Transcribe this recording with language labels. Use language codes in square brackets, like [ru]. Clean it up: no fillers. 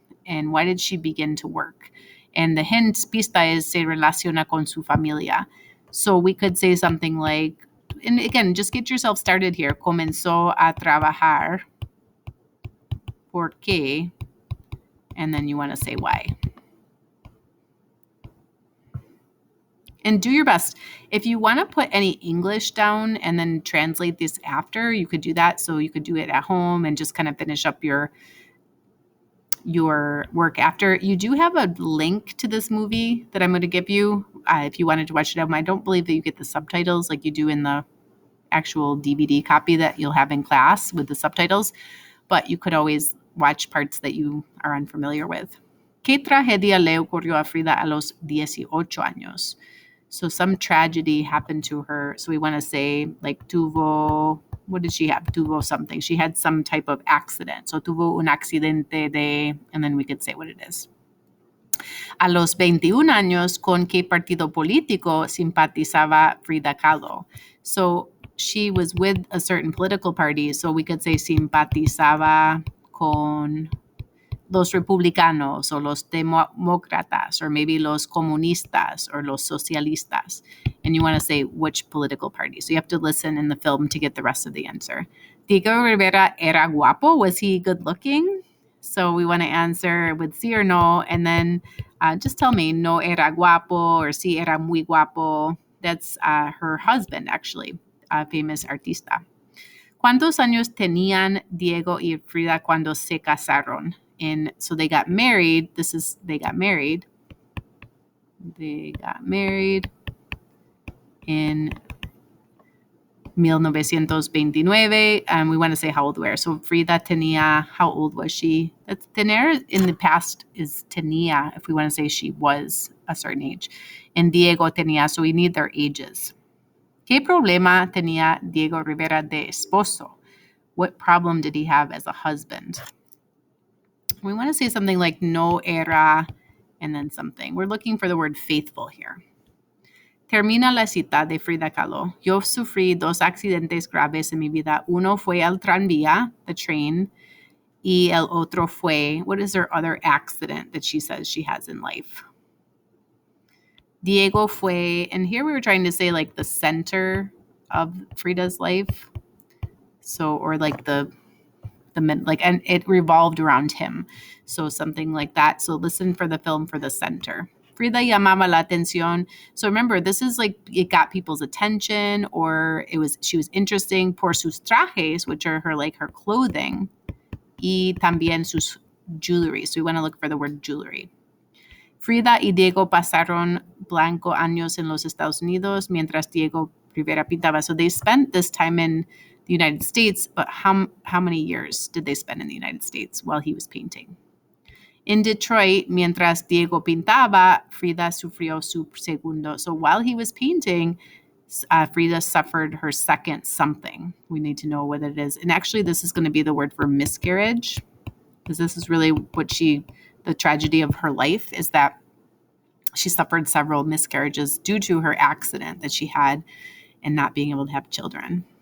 [en] And why did she begin to work? And the hint, [es] pista, [en] is [es] se relaciona con su familia. [en] So we could say something like, and again, just get yourself started here. [es] Comenzó a trabajar. ¿Por qué? [en] And then you want to say why. And do your best. If you want to put any English down and then translate this after, you could do that. So you could do it at home and just kind of finish up your your work after. You do have a link to this movie that I'm going to give you if you wanted to watch it. I don't believe that you get the subtitles like you do in the actual DVD copy that you'll have in class with the subtitles, but you could always watch parts that you are unfamiliar with. [es] ¿Qué tragedia le ocurrió a Frida a los 18 años? [en] So some tragedy happened to her. So we want to say like tuvo, what did she have? Tuvo something. She had some type of accident. So [es] tuvo un accidente de, [en] and then we could say what it is. [es] A los 21 años, ¿con qué partido político simpatizaba Frida Kahlo? [en] So she was with a certain political party. So we could say [es] simpatizaba con los republicanos or los demócratas [en] or maybe [es] los comunistas or los socialistas. [en] And you want to say which political party. So you have to listen in the film to get the rest of the answer. [es] Diego Rivera era guapo. [en] Was he good looking? So we want to answer with sí or no. And then just tell me [es] no era guapo or sí era muy guapo. [en] That's her husband, actually, a famous artista. [es] ¿Cuántos años tenían Diego y Frida cuando se casaron? [en] And so they got married. They got married. They got married in 1929. And we want to say how old we are. So [es] Frida tenía, [en] how old was she? That's tener in the past is tenía if we want to say she was a certain age. And [es] Diego tenía, [en] so we need their ages. ¿Qué problema tenía Diego Rivera de esposo? What problem did he have as a husband? We want to say something like [es] no era [en] and then something. We're looking for the word faithful here. [es] Termina la cita de Frida Kahlo. Yo sufrí dos accidentes graves en mi vida. Uno fue el tranvía, [en] the train, [es] y el otro fue, [en] what is her other accident that she says she has in life? [es] Diego fue, [en] and here we were trying to say like the center of Frida's life. So, or like and it revolved around him. So something like that. So listen for the film for the center. [es] Frida llamaba la atención. [en] So remember, this is like it got people's attention, or she was interesting [es] por sus trajes, [en] which are her clothing, [es] y también sus [en] jewelry. So we want to look for the word jewelry. [es] Frida y Diego pasaron blanco años en los Estados Unidos mientras Diego Rivera pintaba. [en] So they spent this time in the United States, but how many years did they spend in the United States while he was painting? [es] In Detroit, mientras Diego pintaba, Frida sufrió su segundo. [en] So while he was painting, Frida suffered her second something. We need to know what it is. And actually, this is going to be the word for miscarriage, because this is really the tragedy of her life is that she suffered several miscarriages due to her accident that she had and not being able to have children.